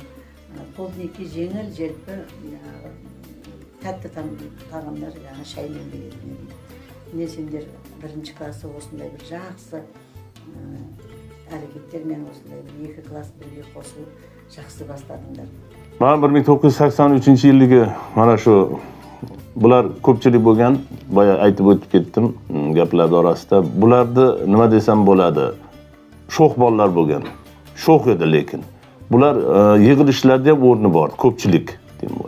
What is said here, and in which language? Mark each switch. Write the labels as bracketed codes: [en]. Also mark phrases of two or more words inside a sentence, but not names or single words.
[kk] Полдникке жеңіл, желпі, тәтті тағамдар, шаймен беретін. Міне сендер бірінші классы осындай бір жақсы әрекеттермен осындай бір 2 класс бірге қосылып жақсы бастадыңдар. [uz] Маған 1983 yilgi mana shu bular ko'pchilik bo'lgan, boya aytib o'tib ketdim gaplar orasida. Bularni nima desam bo'ladi? Sho'x bolalar bo'lgan. Sho'x edi lekin. Bular yig'ilishlarda ham o'rni bor, ko'pchilik deyman.